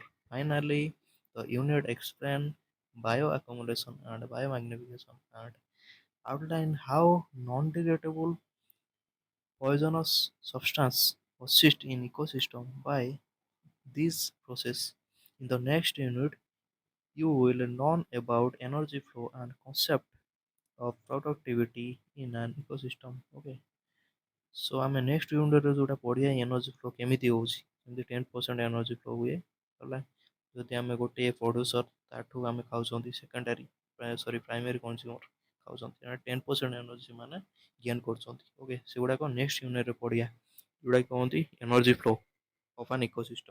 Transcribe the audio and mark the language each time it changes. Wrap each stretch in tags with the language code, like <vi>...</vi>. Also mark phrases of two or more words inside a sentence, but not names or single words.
<en>Finally, the unit explains bioaccumulation and biomagnification and outline how non-degradable poisonous substance persist in ecosystem by this process. In the next unit, you will learn about energy flow and concept of productivity in an ecosystem. Okay.</en> <or>So ଆମେ</or> <en>next unit</en> <or>ଯେଉଁଟା ପଢ଼ିବା</or> <en>energy flow</en> <or>କେମିତି ହେଉଛି, ଯେମିତି 10%</or> <en>energy flow</en> <or>ହୁଏ ହେଲା। ଯଦି ଆମେ ଗୋଟିଏ ପ୍ରଡ୍ୟୁସର ତାଠୁ ଆମେ ଖାଉଛନ୍ତି ସେକେଣ୍ଡାରୀ ସରି</or> <en>primary consumer</en> <or>ଖାଉଛନ୍ତି, 10% ଏନର୍ଜି ମାନେ ଗେନ୍ କରୁଛନ୍ତି। ଓକେ, ସେଗୁଡ଼ାକ</or> <en>next unit</en> <or>ପଢ଼ିବା, ଯେଉଁଟାକି କହନ୍ତି</or> <en>energy flow of an ecosystem.</en>